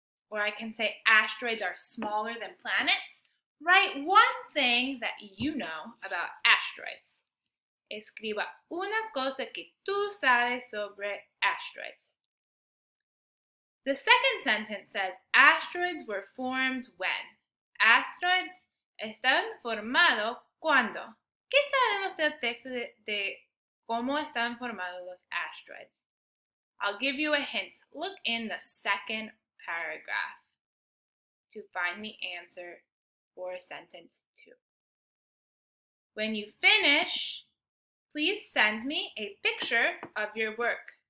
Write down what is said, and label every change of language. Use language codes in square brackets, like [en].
[en] Or I can say asteroids are smaller than planets. Write one thing that you know about asteroids. [es] Escriba una cosa que tú sabes sobre asteroids. [en] The second sentence says, asteroids were formed when. [es] Asteroids estaban formados cuando. ¿Qué sabemos del texto de cómo están formados los asteroids? [en] I'll give you a hint. Look in the second paragraph to find the answer for sentence 2. When you finish, please send me a picture of your work.